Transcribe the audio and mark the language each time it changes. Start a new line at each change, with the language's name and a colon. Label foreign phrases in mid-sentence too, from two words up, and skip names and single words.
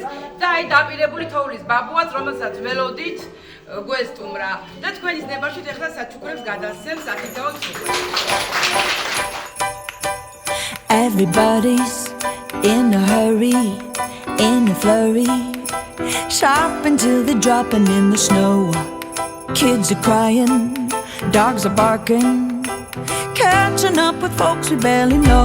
Georgian: და აი დაპირებული თოვლის ბაბუას რომელსაც ველოდით გვესტუმრა და თქვენის ნებარშვით ეხლა საჩუქრებს გადასცემს აქედაო
English: Everybody's in a hurry, in a flurry, shopping till they're dropping in the snow. Kids are crying, dogs are barking, catching up with folks we barely know.